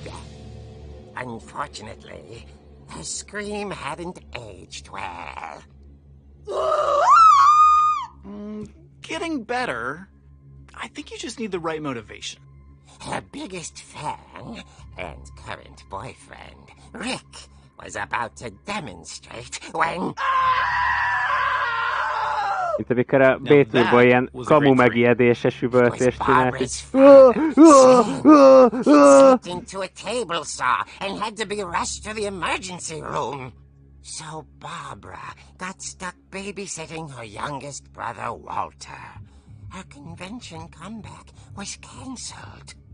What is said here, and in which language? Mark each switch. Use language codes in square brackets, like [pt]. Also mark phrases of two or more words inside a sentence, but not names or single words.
[en] Unfortunately, her scream hadn't aged well. Getting better. I think you just need the right motivation. Her biggest fan and current boyfriend, Rick, was about to demonstrate when... [hu] Mint amikor a B-turból ilyen kamu megijedéses üvöltést csinált. [en] He slipped into a table saw and had to be rushed to the emergency room. So Barbara got stuck babysitting her youngest brother, Walter. Her convention comeback was cancelled.